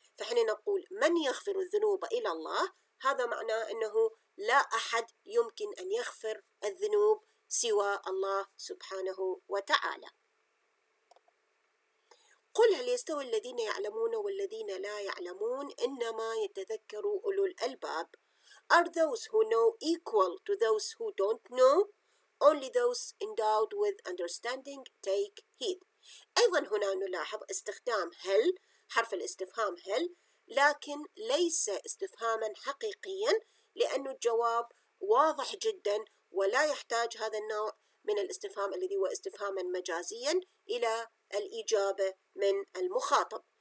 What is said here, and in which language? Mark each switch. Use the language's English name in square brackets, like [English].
[Arabic] فحين نقول من يغفر الذنوب إلى الله هذا معناه أنه لا أحد يمكن أن يغفر الذنوب سوى الله سبحانه وتعالى. قل هل يستوي الذين يعلمون والذين لا يعلمون إنما يتذكر أولو الألباب. [English] Are those who know equal to those who don't know? Only those endowed with understanding take heed. [Arabic] أيضا هنا نلاحظ استخدام هل حرف الاستفهام هل لكن ليس استفهاما حقيقيا لأن الجواب واضح جدا ولا يحتاج هذا النوع من الاستفهام الذي هو استفهاما مجازيا إلى الإجابة من المخاطب.